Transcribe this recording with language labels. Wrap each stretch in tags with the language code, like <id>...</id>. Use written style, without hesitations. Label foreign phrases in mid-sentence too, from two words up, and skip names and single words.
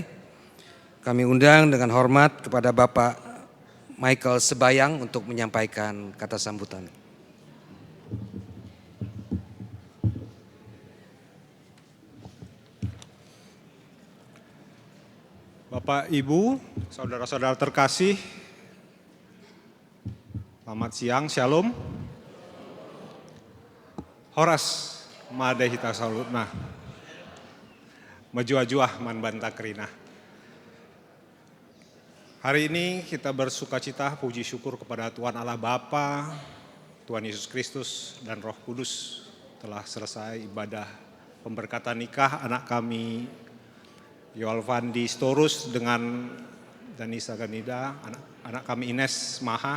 <id>Kami undang dengan hormat kepada Bapak Michael Sebayang untuk menyampaikan kata sambutan. Bapak, Ibu, saudara-saudara terkasih, selamat siang, shalom.</id> <bbc>Horas madehita salutna,</bbc> <btx>majuah-juah man banta kerina.</btx> <id>Hari ini kita bersukacita, puji syukur kepada Tuhan Allah Bapa, Tuhan Yesus Kristus dan Roh Kudus telah selesai ibadah pemberkatan nikah anak kami Yoel Fandi Sitorus dengan Danisa Ganida, anak kami Ines Maha.</id>